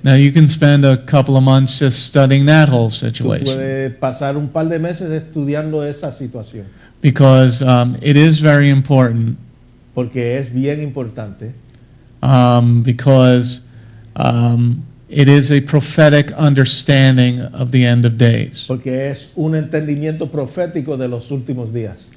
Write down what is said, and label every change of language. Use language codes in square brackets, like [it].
[en] Now you can spend a couple of months just studying that whole [es] Tú [en] situation [es] puedes pasar un par de meses estudiando esa situación, [en] because it is very important. [es] porque es bien importante, [en] Because it is a prophetic understanding of the end of days, [es] porque es un entendimiento profético de los últimos días,